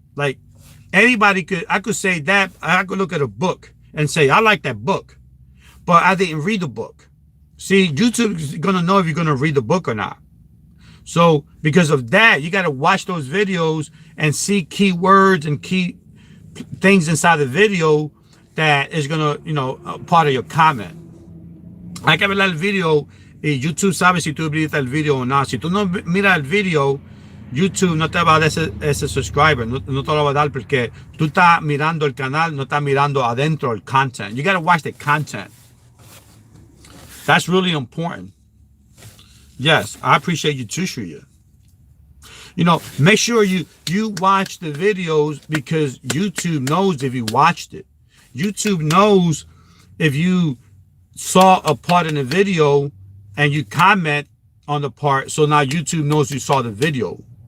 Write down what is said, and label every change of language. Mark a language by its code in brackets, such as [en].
[en] Like, I could say that. I could look at a book and say, I like that book, but I didn't read the book. See, YouTube is going to know if you're going to read the book or not. So because of that, you got to watch those videos and see keywords and key things inside the video that is going to, part of your comment. [es] Hay que ver el video y YouTube sabe si tú viste el video o no. Si tú no miras el video, YouTube no te va a dar ese subscriber, no te lo va a dar porque tú estás mirando el canal, no estás mirando adentro el content. [en] You gotta watch the content. That's really important. Yes, I appreciate you too, Shreya. You know, make sure you watch the videos because YouTube knows if you watched it. YouTube knows if you saw a part in the video and you comment on the part, so now YouTube knows you saw the video.